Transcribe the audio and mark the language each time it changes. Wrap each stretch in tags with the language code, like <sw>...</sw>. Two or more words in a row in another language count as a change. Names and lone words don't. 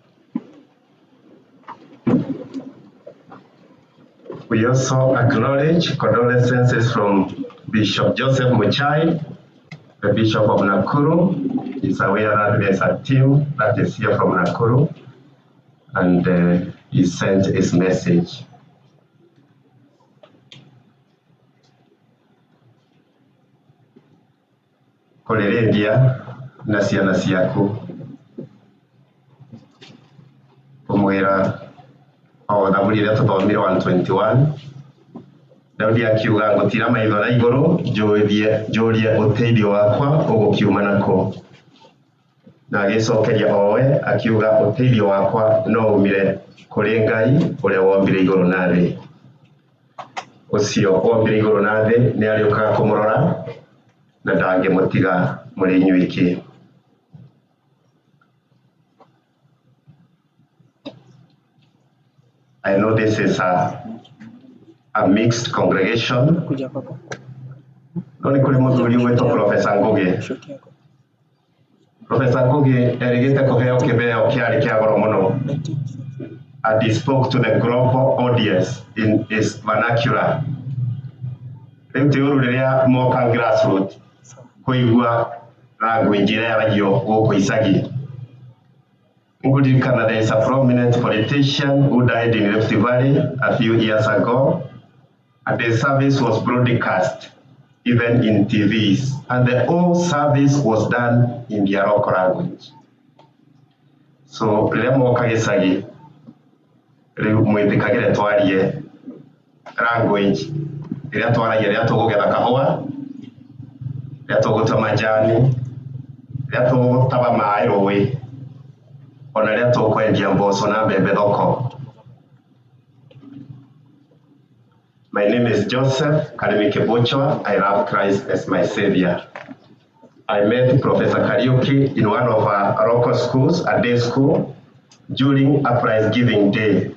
<en>We also acknowledge condolences from Bishop Joseph Muchai, the Bishop of Nakuru. He's aware that there's a team that is here from Nakuru, and he sent his message.</en> <ki>Kolerendia na ciana ciaku kumwira o thaburi iria tuthomire 121 Daudi akiuga ngutira maitho na iguru njurie uteithio wakwa ugukiuma nako na agicokeria owe akiuga uteithio wakwa no umire kuri Ngai uria wombire iguru na thi ucio wombire iguru na thi ni ariukaga kumurora na ndangimutiga muri inyuiki.</ki> <en>I know this is a mixed congregation.</en> <ki>No ni kuri muthuri wetwo Professor Ngugi Professor Kugi erigite kuheo kibeo kiari kia goro muno,</ki> <en>and he spoke to the global audience in his vernacular.</en> <ki>Rĩu ti ũru rĩrĩa moka grassroots kũigua language ĩrĩa yaragio gũkũ icagi.</ki> <en>Nĩngũririkana there is a prominent politician who died in Rift Valley a few years ago, and the service was broadcast even in TVs, and the whole service was done in their local language.</en> <ki>So rĩrĩa moka gĩcagi rĩu mwĩtĩkagĩre twarie language ĩrĩa twaragia rĩrĩa tũgũgetha kahũa, rĩrĩa tũgũtua majani, rĩrĩa tũgũtaba maĩ rũĩ, ona rĩrĩa tũkwendia mboco na mbembe thoko.</ki> <en>My name is Joseph Kariuki Kabuitu. I love Christ as my Savior. I met Professor Kariuki in one of our local schools, a day school, during a prize giving day.</en>